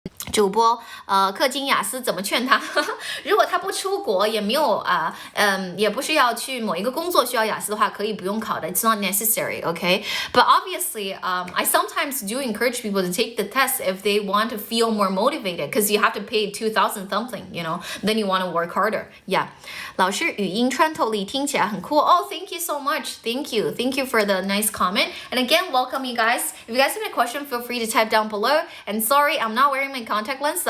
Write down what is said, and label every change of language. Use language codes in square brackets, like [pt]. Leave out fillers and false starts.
[zh] 主播氪金雅思怎么劝他？如果他不出国，也没有也不是要去某一个工作需要雅思的话，可以不用考的。 It's not necessary, okay? [en] But obviously, I sometimes do encourage people to take the test if they want to feel more motivated, because you have to pay 2,000 something, you know. Then you want to work harder. Yeah. [zh] 老师语音穿透力听起来很酷。 [en] Oh, thank you so much. Thank you for the nice comment. And again, welcome you guys. If you guys have a question, feel free to type down below. And sorry, I'm not wearing my contact lens.